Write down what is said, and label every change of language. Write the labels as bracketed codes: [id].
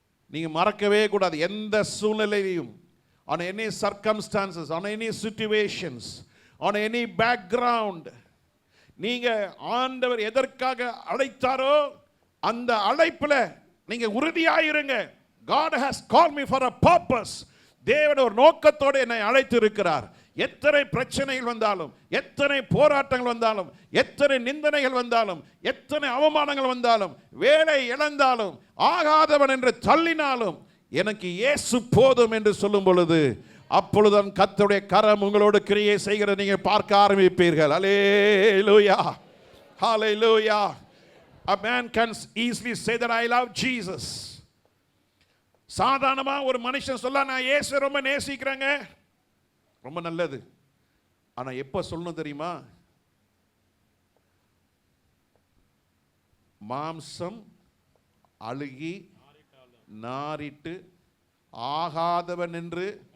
[ta] நீங்க மறக்கவே கூடாது. எந்த சூழ்நிலையிலும், [en] on any circumstances, on any situations, on any background, [ta] நீங்க ஆண்டவர் எதற்காக அழைத்தாரோ அந்த அழைப்புல நீங்க உறுதியாயிருங்க. [en] God has called me for a purpose. [ta] தேவன் ஒரு நோக்கத்தோடு என்னை அழைத்து இருக்கிறார். எத்தனை பிரச்சனைகள் வந்தாலும், எத்தனை போராட்டங்கள் வந்தாலும், எத்தனை நிந்தனைகள் வந்தாலும், எத்தனை அவமானங்கள் வந்தாலும், வேலை இழந்தாலும், ஆகாதவன் என்று தள்ளினாலும் எனக்கு இயேசு போதும் என்று சொல்லும் பொழுது அப்பொழுதுதான் கர்த்தருடைய கரம் உங்களோடு கிரியை செய்கிற நீங்க பார்க்க ஆரம்பிப்பீர்கள். ஹல்லேலூயா, ஹல்லேலூயா. [en] A man can easily say that I love Jesus. [ta] சாதாரணமா ஒரு மனுஷன் சொல்ல, நான் இயேசு ரொம்ப நேசிக்கிறேங்க, ரொம்ப நல்லது. ஆனா எப்ப சொல்லணும் தெரியுமா? மாம்சம் அழுகி நாரிட்டு ஆகாதவன் என்று